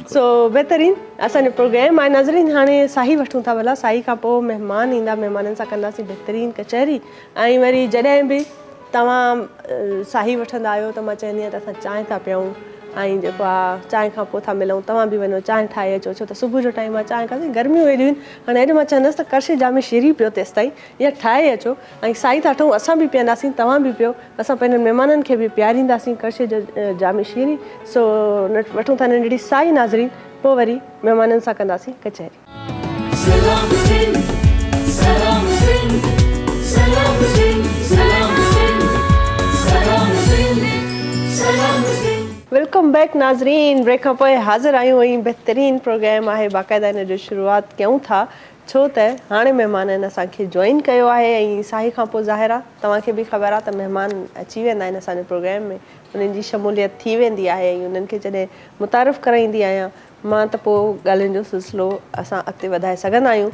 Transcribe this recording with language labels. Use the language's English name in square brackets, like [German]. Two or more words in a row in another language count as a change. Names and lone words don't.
[Sindhi] सो बहितरीनु असांजो प्रोग्राम आहे नाज़रीन। हाणे साही वठूं था भला, साही खां पोइ महिमान ईंदा, महिमाननि सां कंदासीं बहितरीनु कचहरी ऐं वरी जॾहिं बि तव्हां साही वठंदा आहियो त मां चवंदी आहियां त असां चांहि था पियूं ऐं जेको आहे चांहि खां पोइ था मिलूं, तव्हां बि वञो चांहि ठाहे अचो छो त सुबुह जो टाइम आहे चांहि खां गर्मियूं हेॾियूं आहिनि। हाणे अॼु मां चवंदसि त करशे जामे शीरी पियो तेसि ताईं या ठाहे अचो ऐं साई था ठहूं, असां बि पीअंदासीं, तव्हां बि पियो, असां पंहिंजनि महिमाननि खे बि पीआरींदासीं करशे जामे शीरी। सो वठूं था नंढड़ी साई नाज़रीन, पोइ वरी महिमाननि सां कंदासीं कचहरी। Salam Sindh, Salam Sindh, Salam Sindh, Salam Sindh, Salam Sindh, Salam Sindh. [English] welcome back नाज़रीन. [Sindhi] ब्रेक खां पोइ हाज़िर आहियूं ऐं बहितरीनु प्रोग्राम आहे. बाक़ाइदा हिन जो शुरूआति कयूं था छो त हाणे महिमाननि असांखे जॉइन कयो आहे ऐं साही खां पोइ ज़ाहिर आहे तव्हांखे बि ख़बर आहे त महिमान अची वेंदा आहिनि असांजे प्रोग्राम में, उन्हनि जी शमूलियत थी वेंदी आहे ऐं उन्हनि खे जॾहिं मुतारिफ़ कराईंदी आहियां मां त पोइ ॻाल्हियुनि जो सिलसिलो असां अॻिते वधाए सघंदा आहियूं.